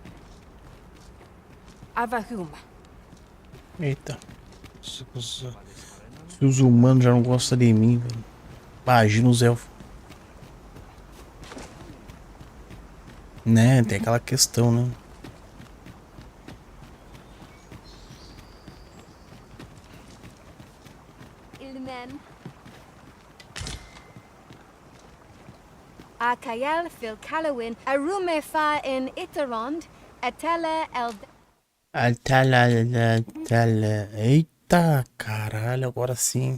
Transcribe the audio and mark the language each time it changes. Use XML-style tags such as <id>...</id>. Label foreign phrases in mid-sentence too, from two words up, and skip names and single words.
<pt>Avahum. Eita. Se os humanos já não gostam de mim, velho. Imagina os elfos. Né, tem aquela questão, né? Ilmen. Akayel fil Calawin, Arumefa in Itarond, Etele el. Eita, caralho, agora sim.</pt>